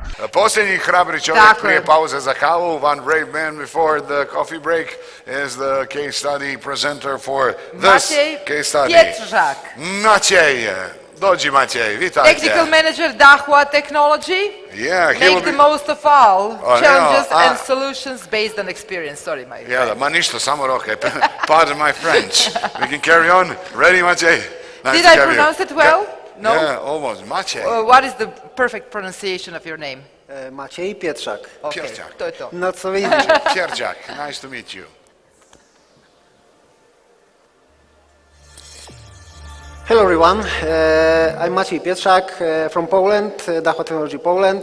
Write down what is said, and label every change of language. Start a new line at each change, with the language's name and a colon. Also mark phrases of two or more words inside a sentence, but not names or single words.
Croatian: Posljednji hrabri čovjek Tako prije je. pauze za kavu,
English: one brave man before the coffee break, is the case study presenter for this Maciej case study. Pietrzak,
Croatian: Maciej, dođi Maciej, vitajte.
English: Technical Manager Dahua Technology. Yeah, he will Make be... the most of all challenges yeah, and solutions based on experience. Sorry, my Yeah,
Croatian: da, ma ništa, samo roke.
English: Pardon my French. We can carry on. Ready, Maciej? Nice Did to I have you. pronounce it well? No? Yeah, almost. Maciej. What is the perfect pronunciation of your name? Maciej Pietrzak. Okay, Pietrzak.
Croatian: to je to.
English: Not so easy. Pietrzak, nice to meet you. Hello everyone, I'm Maciej Pietrzak from Poland, Dahua Technology Poland.